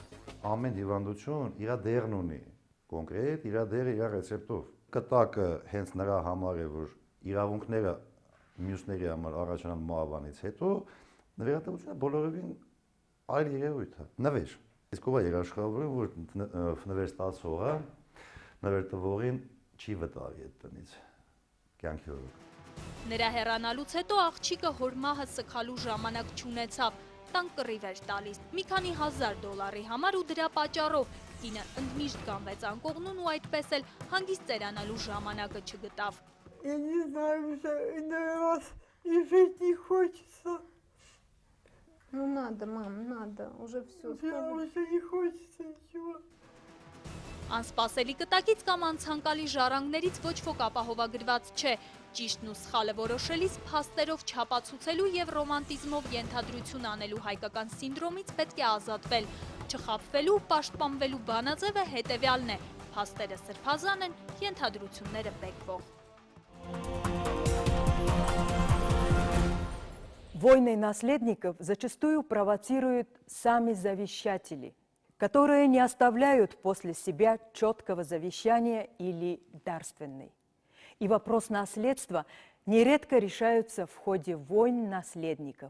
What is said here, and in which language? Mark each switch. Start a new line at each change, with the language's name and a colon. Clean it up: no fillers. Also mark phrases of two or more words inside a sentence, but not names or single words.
Armenian: Ամեն հիվանդություն իր դերն ունի, կոնկրետ իր դերը իր ռեցեպտով։ Կտակը հենց նրա համար է, որ իրավունքները մյուսների համար առաջանան մահվանից հետո, նվիրատվությունը բոլորովին այլ երևույթ է, նվեր։ Իսկ ով է երաշխավորում, որ նվեր ստացողը նվերտվողին չի վտարի այդ տնից կյանքի օրոք։ Նրա հեռանալուց հետո աղջիկը հոր մահը սգալու ժամանակ չունեցավ, տան կռիվ էր տալիս մի քանի $1000 համար ու դրա պատճառով կինը ընդմիշտ կանվեց անկողնուն ու այդպես էլ հանգիստ ծերանալու ժամանակը չգտավ։
Russian: Я не знаю, уже иной раз и жить не хочется. Ну надо, мам, надо, уже все. Уже не хочется ничего.
Armenian: Անսպասելի կտակից կամ անցանկալի ժառանգներից ոչ ոք ապահովագրված չէ։ Ճիշտն ու սխալը որոշելիս փաստերով չապացուցելու եւ ռոմանտիզմով ենթադրություն անելու հայկական սինդրոմից պետք է ազատվել։ Չխաբվելու, պաշտպանվելու բանաձևը հետեւյալն է. փաստերը սրբազան են, ենթադրությունները բեկվող։
Russian: Войны наследников зачастую провоцируют сами завещатели, которые не оставляют после себя четкого завещания или дарственной. И вопрос наследства нередко решаются в ходе войн наследников.